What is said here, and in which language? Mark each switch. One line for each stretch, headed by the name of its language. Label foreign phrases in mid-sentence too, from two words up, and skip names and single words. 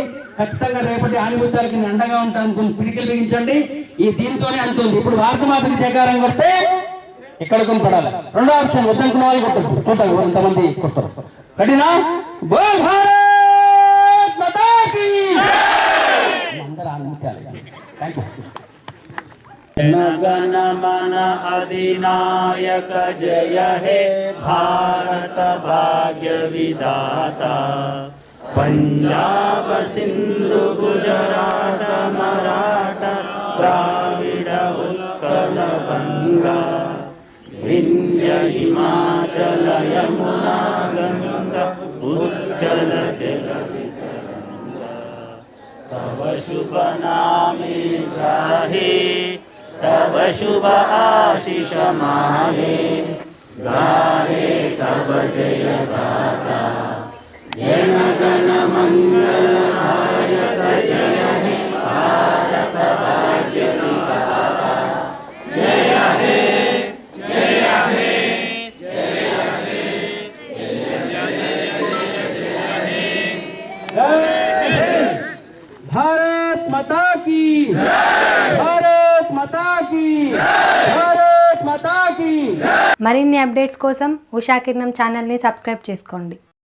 Telugu: ఖచ్చితంగా రేపటి ఆనిముత్యాలకి నేను అండగా ఉంటాను అనుకుని పిడికిలు బిగించండి. ఈ దీంతోనే అనుకోండి. ఇప్పుడు భారత మాతకి జయకారం కొడితే ఇక్కడ కొనపడాలి. రెండో ఆప్షన్ వద్దనుకున్న వాళ్ళు కొట్టరు. చూద్దాం ఎంతమంది కొడతారు. రెడీనా?
Hindi: बोल भारत माता की
Telugu: అందరూ ఆనిముత్యాలు.
English: Thank you.
Bangla: গণ মন অধিনায়ক জয় হে ভারত ভাগ্য বিধাতা পঞ্জাব সিন্ধু গুজরাট মরাঠা দ্রাবিড় উৎকল গঙ্গা বিন্ধ্য হিমাচল যমুনা গঙ্গা উচ্চল জলধি তব শুভ নামে জাহে তব শুভ আশিস মাহে গাহে তব জয় গাথা জন গণ মঙ্গল নায়ক জয় হে ভারত ভাগ্য বিধাতা জয় হে জয় হে জয় হে जय हे
Hindi: भारत माता की भारत माता की भारत माता की
Telugu: మరిన్ని అప్డేట్స్ కోసం ఉషా కిరణం ఛానల్ని సబ్స్క్రైబ్ చేసుకోండి.